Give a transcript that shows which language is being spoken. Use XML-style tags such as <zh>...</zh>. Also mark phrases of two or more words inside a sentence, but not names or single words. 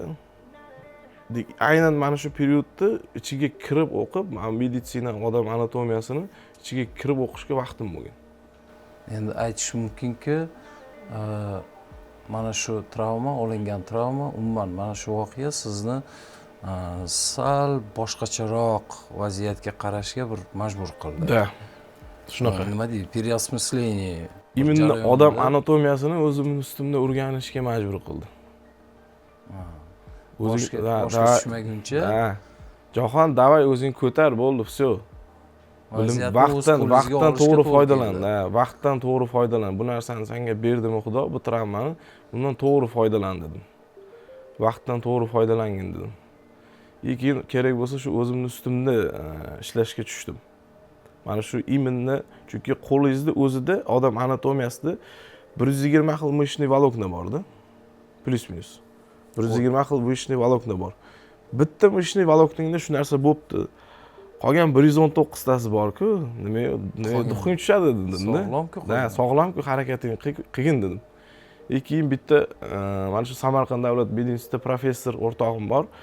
<uz>Aynan mana shu periodda ichiga kirib o'qib, meditsina, odam anatomiyasini ichiga kirib o'qishga vaqtim bo'lgan. Endi aytish mumkinki, mana shu travma, olingan travma, umuman mana shu voqea sizni sal boshqacharoq vaziyatga qarashga bir majbur qildi. Да. Shunaqa. Nima deydi?</uz> <ru>Переосмысление.</ru> <uz>Именно odam anatomiyasini o'zimning ustimda o'rganishga majbur qildi. Boshqa tushmaguncha. Jahon, davay o'zing ko'tar, bo'ldi, всё. Vaqtdan to'g'ri foydalan. Vaqtdan to'g'ri foydalan. Bu narsani senga berdimi Xudo, bu travmani, bundan to'g'ri foydalan dedim. Vaqtdan to'g'ri foydalangin dedim. Keyin kerak bo'lsa shu o'zimning ustimda ishlashga tushdim. Mana shu именно, chunki qo'lingizni o'zida odam anatomiyasida 120 xil</uz> <ru>мышечный волокна</ru> <uz>bor-da. Plus-minus. 120 xil</uz> <ru>мышечный волокна</ru> <uz>bor. Bitta</uz> <ru>mышечный волокнingda</ru> <uz>shu narsa bo'pti. Qolgan 119 tasi bor-ku, nima duxing tushadi dedim-da. Sog'lom-ku. Sog'lom-ku, harakating qilgin dedim. Keyin bitta mana shu Samarqand davlat medinstitutida professor o'rtog'im bor.</uz>